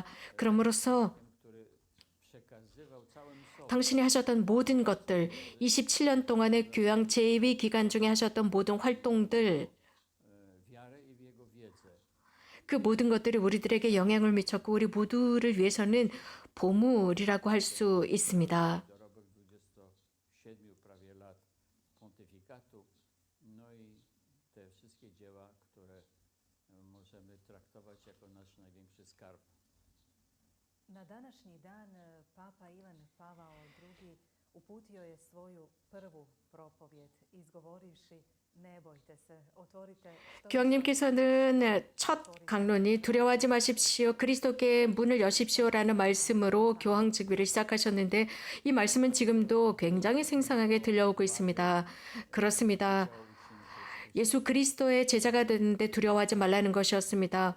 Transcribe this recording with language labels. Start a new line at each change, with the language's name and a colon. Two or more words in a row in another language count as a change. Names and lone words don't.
Korean: 그럼으로써 당신이 하셨던 모든 것들, 27년 동안의 교양 제2 기간 중에 하셨던 모든 활동들, 그 모든 것들이 우리들에게 영향을 미쳤고 우리 모두를 위해서는 보물이라고 할 수 있습니다.
Polish: No i te wszystkie dzieła, które możemy traktować jako nasz największy skarb.
Croatian: Na današnji dan Papa Ivan Pavao II uputio je svoju prvu propovjed izgovorivši ne bojte se, otvorite što
Korean: 교황님께서는 첫 강론이 두려워하지 마십시오. 그리스도께 문을 여십시오라는 말씀으로 교황 즉위를 시작하셨는데 이 말씀은 지금도 굉장히 생생하게 들려오고 있습니다. 그렇습니다. 예수 그리스도의 제자가 되는데 두려워하지 말라는 것이었습니다.